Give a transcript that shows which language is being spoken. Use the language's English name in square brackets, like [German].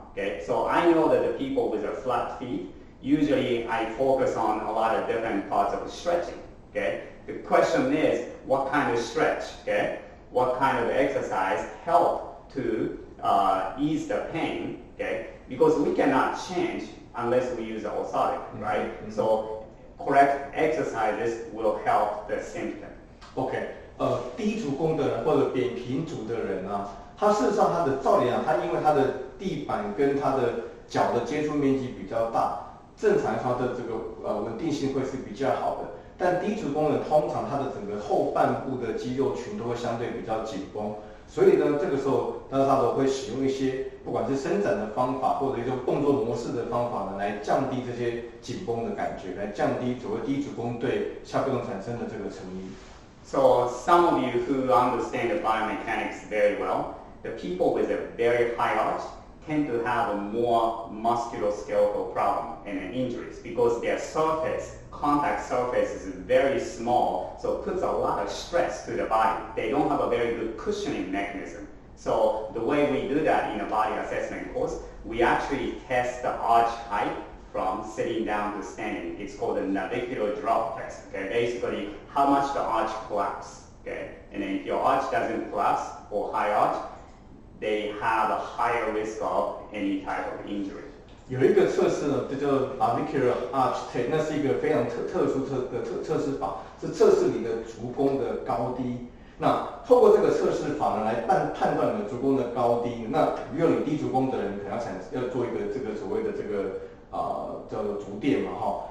[English] Okay, so I know that the people with the flat feet, usually I focus on a lot of different parts of stretching. Okay, the question is what kind of stretch? Okay, what kind of exercise help to ease the pain? Okay, because we cannot change unless we use orthotic, right? So correct exercises will help the symptom. [Chinese] OK， 低足弓的人或者扁平足的人啊。它事实上，它的照理讲，它因为它的地板跟它的脚的接触面积比较大，正常它的这个稳定性会是比较好的。但低足弓人通常它的整个后半部的肌肉群都会相对比较紧绷，所以呢，这个时候他都会使用一些不管是伸展的方法，或者一种动作模式的方法呢，来降低这些紧绷的感觉，来降低所谓低足弓对下背痛产生的这个成因。 [English] So some of you who understand the biomechanics very well, the people with a very high arch tend to have a more musculoskeletal problem and injuries because their surface, contact surface is very small, so it puts a lot of stress to the body. They don't have a very good cushioning mechanism. So the way we do that in a body assessment course, we actually test the arch height from sitting down to standing. It's called a navicular drop test. Okay, basically how much the arch collapses. Okay, and then if your arch doesn't collapse or high arch, they have a higher risk of any type of injury. [Chinese] 有一个测试呢，这叫 navicular arch test， 那是一个非常特殊的测试法，是测试你的足弓的高低。那透过这个测试法呢，来判断你的足弓的高低。那比如你低足弓的人，可能要做一个这个所谓的这个叫做足垫嘛，哈。